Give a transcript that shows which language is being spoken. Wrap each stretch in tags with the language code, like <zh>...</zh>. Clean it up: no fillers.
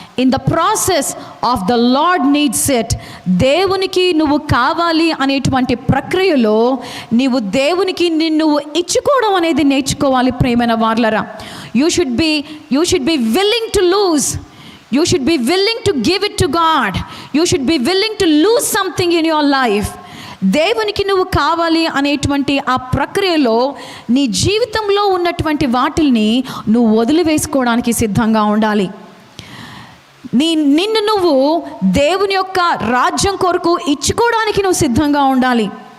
<en>in the process of the Lord needs it,</en> <te>దేవునికి నువ్వు కావాలి అనేటువంటి ప్రక్రియలో నీవు దేవునికి నిన్ను ఇచ్చుకోవడం అనేది నేర్చుకోవాలి. ప్రియమైన వారలారా,</te> <en>You should be willing to lose. You should be willing to give it to God. You should be willing to lose something in your life.</en> <te>దేవునికి నువ్వు కావాలి అనేటువంటి ఆ ప్రక్రియలో నీ జీవితంలో ఉన్నటువంటి వాటిల్ని నువ్వు వదిలివేసుకోవడానికి సిద్ధంగా ఉండాలి. నిన్ను నువ్వు దేవుని యొక్క రాజ్యం కొరకు ఇచ్చుకోవడానికి నువ్వు సిద్ధంగా ఉండాలి.</te>